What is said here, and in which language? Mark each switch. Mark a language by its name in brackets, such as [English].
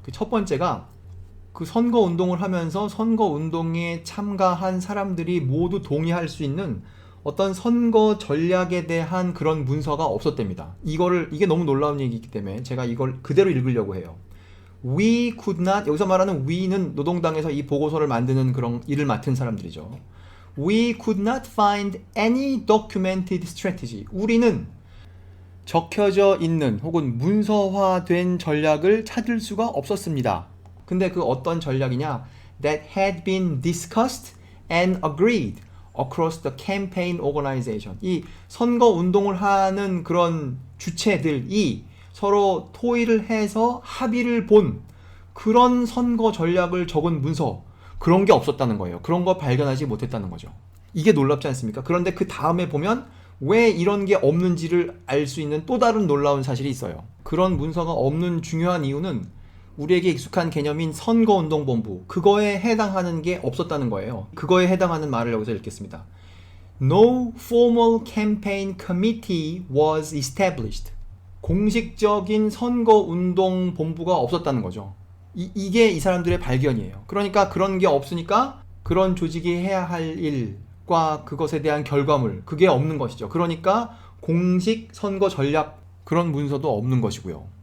[Korean] 그 첫 번째가 그 선거 운동을 하면서 선거 운동에 참가한 사람들이 모두 동의할 수 있는 어떤 선거 전략에 대한 그런 문서가 없었답니다. 이게 너무 놀라운 얘기이기 때문에 제가 이걸 그대로 읽으려고 해요. [English] We could not, [Korean] 여기서 말하는 we는 노동당에서 이 보고서를 만드는 그런 일을 맡은 사람들이죠. [English] We could not find any documented strategy. [Korean] 우리는 적혀져 있는 혹은 문서화된 전략을 찾을 수가 없었습니다. 근데 그 어떤 전략이냐? [English] That had been discussed and agreed across the campaign organization. [Korean] 이 선거 운동을 하는 그런 주체들이 서로 토의를 해서 합의를 본 그런 선거 전략을 적은 문서, 그런 게 없었다는 거예요. 그런 거 발견하지 못했다는 거죠. 이게 놀랍지 않습니까? 그런데 그 다음에 보면 왜 이런 게 없는지를 알 수 있는 또 다른 놀라운 사실이 있어요. 그런 문서가 없는 중요한 이유는 우리에게 익숙한 개념인 선거운동본부, 그거에 해당하는 게 없었다는 거예요. 그거에 해당하는 말을 여기서 읽겠습니다. [English] No formal campaign committee was established. [Korean] 공식적인 선거운동본부가 없었다는 거죠. 이게 이 사람들의 발견이에요. 그러니까 그런 게 없으니까 그런 조직이 해야 할 일과 그것에 대한 결과물, 그게 없는 것이죠. 그러니까 공식 선거 전략 그런 문서도 없는 것이고요.